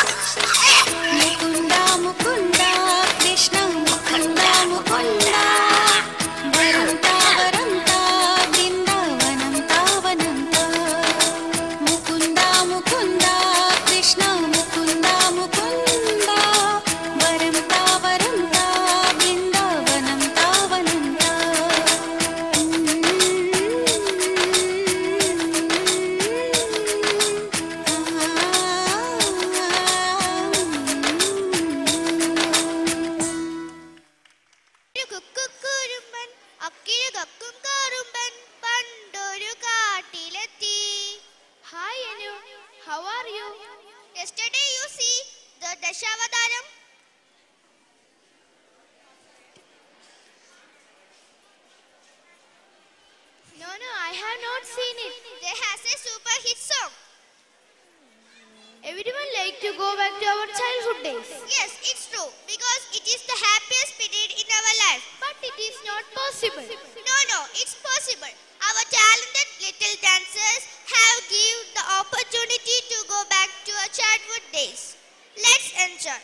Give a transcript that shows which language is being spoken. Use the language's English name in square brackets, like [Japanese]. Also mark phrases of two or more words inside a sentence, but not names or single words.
[Tamil] முகுந்தா முகுந்தா கிருஷ்ண முகுந்தா முகுந்தா வரந்தா வரந்தா பிருந்தாவனம் தாவனந்தா முகுந்தா முகுந்தா கிருஷ்ண முகுந்தா முகுந்தா வரந்தா வரந்தா பிருந்தாவனம் தாவனந்தா [Malayalam] കുക്കുക്കുരുമ്പൻ അക്കിഴു കക്കും കാറുമ്പൻ പണ്ടൊരു കാട്ടിലെത്തി. [English] Hi Anu, how are you? Yesterday you see the Dashavadaram. No, I have not seen it. They has a super hit song. Everyone like to go back to our childhood days. Yes, it's true because it is the happiest period in our life. But it is not possible. No, it's possible. Our talented little dancers have given the opportunity to go back to our childhood days. Let's enjoy.